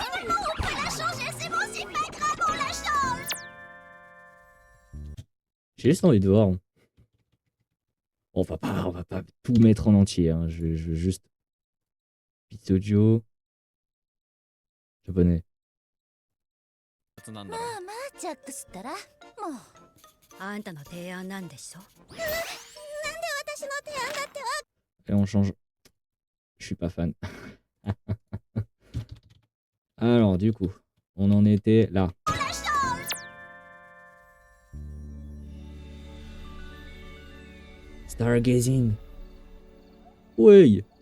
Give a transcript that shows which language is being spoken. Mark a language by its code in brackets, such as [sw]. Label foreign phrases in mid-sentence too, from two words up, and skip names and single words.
[fr] On peut la changer, c'est bon, c'est pas grave, on la change! J'ai juste envie de voir. On va pas tout mettre en entier. Hein. Je veux juste. Pizzojo. Japonais. [ja] まあまあ、ジャックスったら、もう。あんたの提案なんでしょ？なんで私の提案だってわ [fr] Et on change. Je suis pas fan. Alors, du coup, on en était là. Stargazing. Oui.